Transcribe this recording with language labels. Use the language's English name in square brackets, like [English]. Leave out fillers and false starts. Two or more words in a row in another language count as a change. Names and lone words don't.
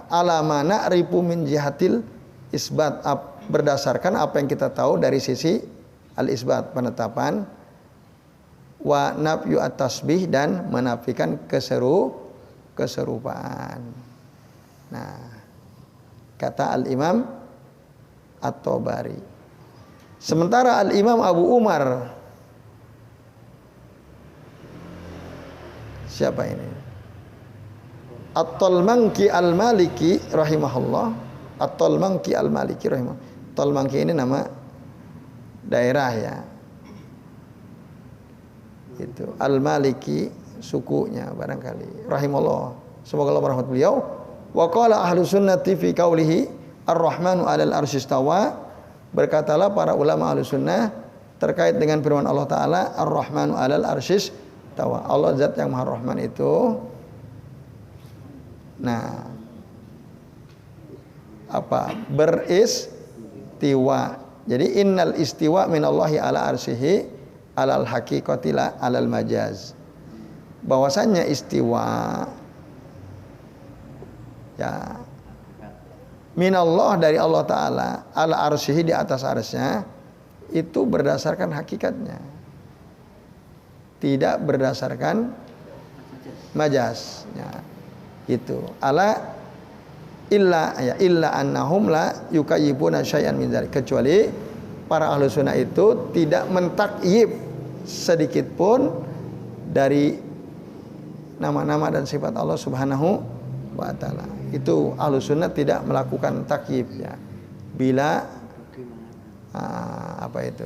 [Arabic] على ما نعرف من جهة الإثبات, [Indonesian] berdasarkan apa yang kita tahu dari sisi al-isbat, penetapan, [Arabic] ونفي التسبيح, [Indonesian] dan menafikan keserupaan. Nah, kata Al-Imam At-Tabari. Sementara Al-Imam Abu Umar, siapa ini? At-Talmanki Al-Maliki rahimahullah. At-Talmanki Al-Maliki rahimahullah. Talmanki ini nama daerah ya. Itu Al-Maliki sukunya barangkali. Rahimahullah. Semoga Allah merahmati beliau. [Arabic] وقال أهل السنة في قوله الرحمن على العرش استوى. [Indonesian] Berkatalah para ulama Ahlus Sunnah terkait dengan firman Allah Ta'ala, [Arabic] الرحمن على العرش استوى. [Indonesian] Allah zat yang Maha Rahman itu, nah, apa? Beristiwa. [Arabic] Jadi إن الاستواء من الله على عرشه على الحقيقة لا على المجاز. [Indonesian] Bahwasannya istiwa ya minallah dari Allah Ta'ala [Arabic] على عرشه, [Indonesian] di atas arsy-Nya, itu berdasarkan hakikatnya, tidak berdasarkan majaznya. Itu [Arabic] ألا إنهم لا يكيفون شيئا من ذلك, [Indonesian] kecuali para ahlu sunnah itu tidak mentakyib sedikit pun dari nama-nama dan sifat Allah [Arabic] سبحانه وتعالى. [Indonesian] Itu ahlu sunnah tidak melakukan takyib ya. Bila apa itu?